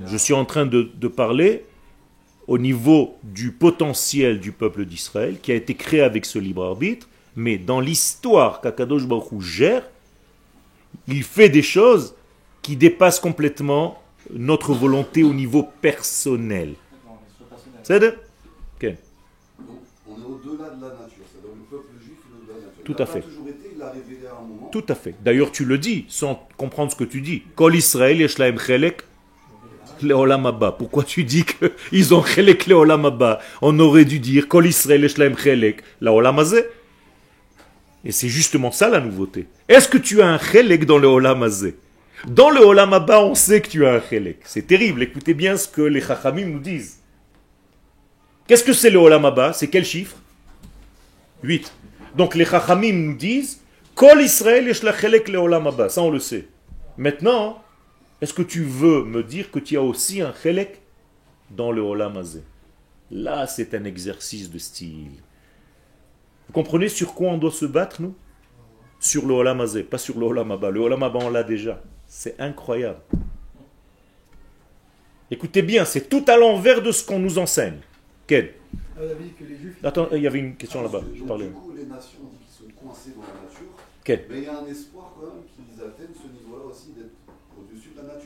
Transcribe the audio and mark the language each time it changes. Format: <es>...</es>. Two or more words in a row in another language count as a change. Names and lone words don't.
<fr>Je suis en train de parler au niveau du potentiel du peuple d'Israël qui a été créé avec ce libre arbitre, mais dans l'histoire qu'</fr> <he>הקדוש ברוך הוא</he> <fr>gère, il fait des choses qui dépassent complètement notre volonté au niveau personnel. C'est de? Ken? On est au-delà de la nature, c'est-à-dire le peuple juif est au-delà de la nature. Tout Il à n'a fait. pas toujours été, il l'a révélé à un moment. Tout à fait. D'ailleurs, tu le dis sans comprendre ce que tu dis.</fr> <he>כל ישראל יש להם חלק לעולם הבא.</he> <fr>Pourquoi tu dis qu'ils ont</fr> <he>חלק לעולם הבא?</he> <fr>On aurait dû dire</fr> <he>כל ישראל יש להם חלק לעולם הזה.</he> <fr>Et c'est justement ça la nouveauté. Est-ce que tu as un chelek dans le</fr> <he>עולם הזה?</he> <fr>Dans le</fr> <he>עולם הבא,</he> <fr>on sait que tu as un chelek. C'est terrible. Écoutez bien ce que les chachamim nous disent. Qu'est-ce que c'est le</fr> <he>עולם הבא?</he> <fr>C'est quel chiffre? 8. Donc les chachamim nous disent</fr> <he>כל ישראל יש לה חלק לעולם הבא.</he> <fr>Ça on le sait. Maintenant, est-ce que tu veux me dire que tu as aussi un chelek dans le</fr> <he>עולם הזה?</he> <fr>Là, c'est un exercice de style. Vous comprenez sur quoi on doit se battre, nous? Sur le</fr> <he>עולם הזה,</he> <fr>pas sur le</fr> <he>עולם הבא.</he> <fr>Le</fr> <he>עולם הבא,</he> <fr>on l'a déjà. C'est incroyable. Écoutez bien, c'est tout à l'envers de ce qu'on nous enseigne. Quel? On a dit que les Juifs. Attends, il y avait une question là-bas. Je Donc, parlais. du coup, les nations on dit qu'ils sont coincées dans la nature, Quel? mais il y a un espoir quand même qu'ils atteignent ce niveau-là aussi d'être au-dessus de la nature.</fr>